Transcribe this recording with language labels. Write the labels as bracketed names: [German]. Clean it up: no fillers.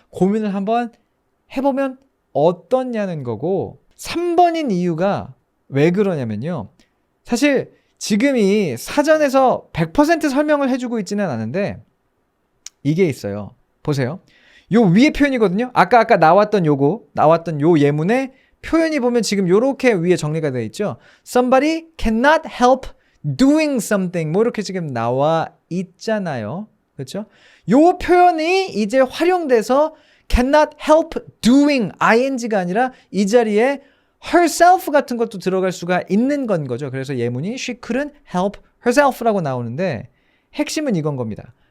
[Korean] 고민을 한번 해보면 어떻냐는 거고, 3번인 이유가 왜 그러냐면요. 사실 지금 이 사전에서 100% 설명을 해주고 있지는 않은데 이게 있어요. 보세요. 요 위에 표현이거든요. 아까 나왔던 요 예문에 표현이 보면 지금 요렇게 위에 정리가 되어 있죠. [English] Somebody cannot help doing something. [Korean] 뭐 이렇게 지금 나와 있잖아요. 그렇죠? 요 표현이 이제 활용돼서 [English] cannot help doing [Korean] ing가 아니라 이 자리에 herself 같은 것도 들어갈 수가 있는 건 거죠. 그래서 예문이 [English] she couldn't help herself [Korean] 라고 나오는데, 핵심은 이건 겁니다.